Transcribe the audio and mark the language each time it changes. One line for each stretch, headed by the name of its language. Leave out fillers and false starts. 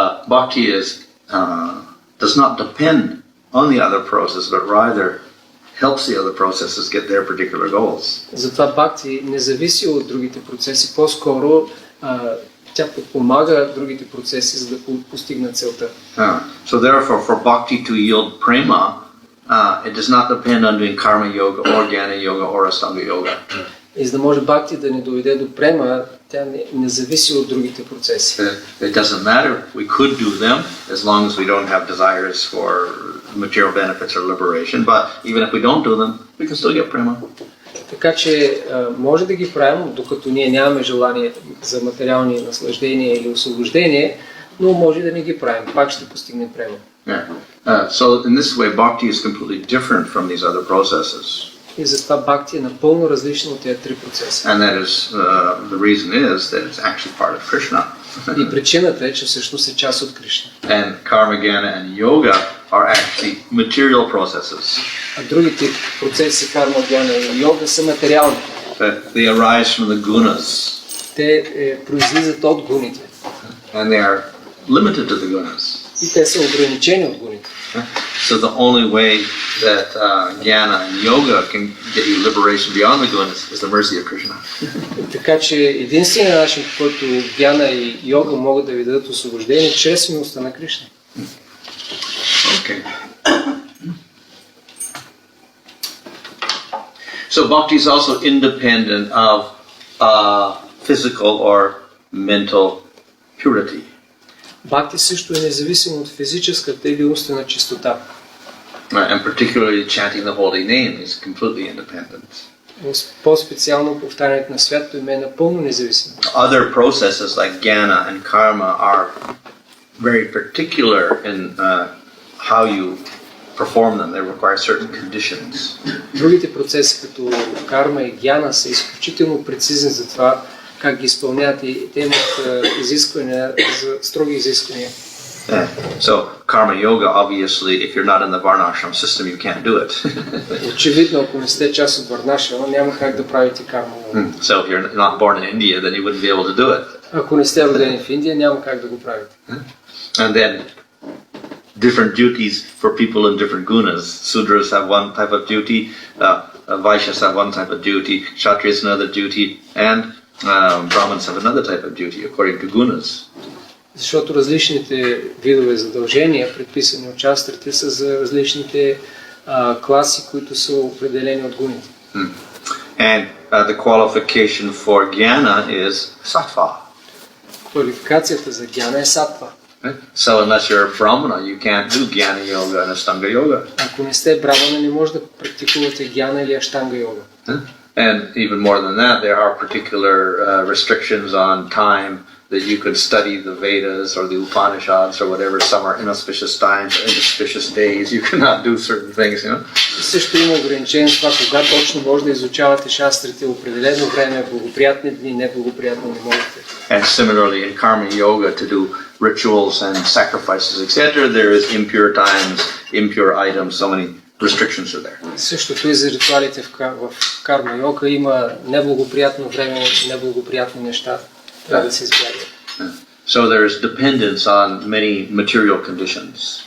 English: Bhakti does not depend on the other process, but rather helps the other processes get their particular goals.
Bulgarian: Затова бхакти не зависи от другите процеси, по-скоро тя подпомага другите процеси, за да постигнат целта.
English: So therefore, for bhakti to yield prema, it does not depend on doing karma yoga or jnana yoga or astanga yoga.
Bulgarian: И за да може бхакти да не доведе до према, тя не зависи от другите процеси.
English: It doesn't matter. We could do them as long as we don't have desires for material benefits or liberation. But even if we don't do them, we can still get prema.
Bulgarian: Така че може да ги правим, докато ние нямаме желание за материални наслаждения или освобождение, но може да не ги правим. Пак ще постигнем према.
English: So in this way, bhakti is completely different from these other processes.
Bulgarian: И затова бхакти е напълно различно от тези три процеса.
English: And that is the reason is that it's actually part of Krishna.
Bulgarian: И причината е, че всъщност е част от Кришна.
English: And karma, jnana, and yoga are actually material processes.
Bulgarian: А другите процеси, карма, гьяна и йога, са материални.
English: They arise from the gunas.
Bulgarian: Те произлизат от гуните.
English: And they are limited to the gunas.
Bulgarian: И те са ограничени от гуните.
English: So the only way that jnana and yoga can get you liberation beyond the gunas is the mercy of Krishna.
Bulgarian: Така че единственият начин, по който гьяна и йога могат да ви дадат освобождение, чрез милостта на Кришна.
English: Okay. So bhakti is also independent of physical or mental purity.
Bulgarian: Бхакти също е независимо от физическата или умствена чистота.
English: And particularly chanting the holy name is completely independent.
Bulgarian: По-специално повтарянето на святото име е напълно независимо.
English: Other processes like jnana and karma are very particular in how you perform them. They require certain conditions.
Bulgarian: Другите процеси като карма и гьяна са изключително прецизни за това как ги изпълняват и те имат изисквания, строги изисквания.
English: Yeah. So karma yoga, obviously, if you're not in the varnashram system, you can't do it.
Bulgarian: Очевидно, ако не сте част от варнашрама, няма как да правите карма йога.
English: So if you're not born in India, then you wouldn't be able to do it.
Bulgarian: Ако не сте родени в Индия, няма как да го правите.
English: And then different duties for people in different gunas. Sudras have one type of duty, Vaishyas have one type of duty, Kshatriyas another duty, and Brahmins have another type of duty according to gunas.
Bulgarian: Защото различните видове задължения, предписани от шастрите, са за различните класи, които са определени от гуните.
English: And the qualification for jnana is sattva.
Bulgarian: Квалификацията за гьяна е сатва.
English: So unless you're a brahmana, you can't do jnana yoga and ashtanga yoga.
Bulgarian: Ако не сте брамана, не може да практикувате гьяна или аштанга йога.
English: And even more than that, there are particular restrictions on time that you could study the Vedas or the Upanishads or whatever. Some are inauspicious times or inauspicious days. You cannot do certain things, you know.
Bulgarian: Също има ограничение с това, кога точно може да изучавате шастрите, определено време, благоприятни дни, неблагоприятни не можете.
English: And similarly in karma yoga, to do rituals and sacrifices, etc., there is impure times, impure items, so many restrictions are there.
Bulgarian: Същото и за ритуалите в карма йога има неблагоприятно време, неблагоприятни неща. Трябва да се избягат.
English: So there is dependence on many material conditions.